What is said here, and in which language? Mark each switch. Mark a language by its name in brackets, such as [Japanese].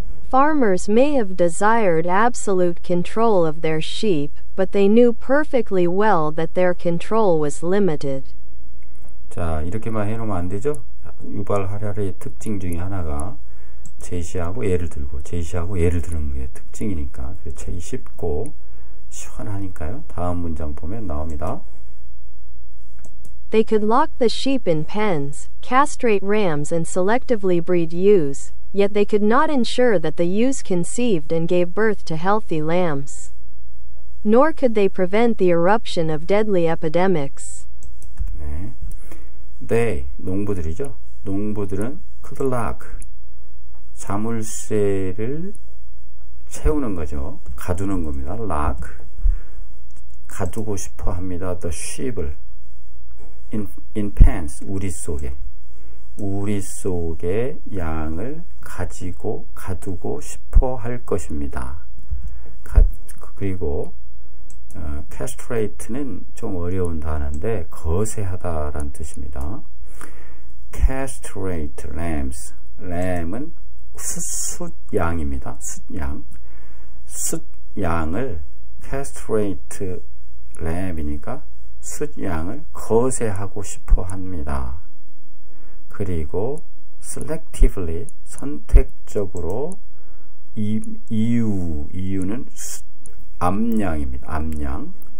[English] Farmers may have desired absolute control of their sheep, but they knew perfectly well that their control was limited. [Korean] 자, 이렇게만 해놓으면 안 되죠? 유발 하라리의 특징 중에 하나가 제시하고 예를 들고 제시하고 예를 드는 게 특징이니까 책이 쉽고 시원하니까요. 다음 문장 보면 나옵니다. [English] They could lock the sheep in pens, castrate rams and selectively breed ewes, yet they could not ensure that the ewes conceived and gave birth to healthy lambs. Nor could they prevent the eruption of deadly epidemics. [Korean] 네. They, 농부들이죠. 농부들은 [English] could lock, [Korean] 자물쇠를 채우는 거죠. 가두는 겁니다. lock, 가두고 싶어 합니다. [English] the sheep [Korean] 을 [English] in pens, [Korean] 우리 속에 양을 가두고 싶어 할 것입니다. 그리고 castrate는 좀 어려운 단어인데 거세하다라는 뜻입니다. [English] castrate lambs, [Korean] lamb은 숫양입니다. 숫양을 [English] castrate lamb [Korean] 이니까 숫양을 거세하고 싶어 합니다. 그리고 selectively, 선택적으로 이유는 암양입니다. 암양.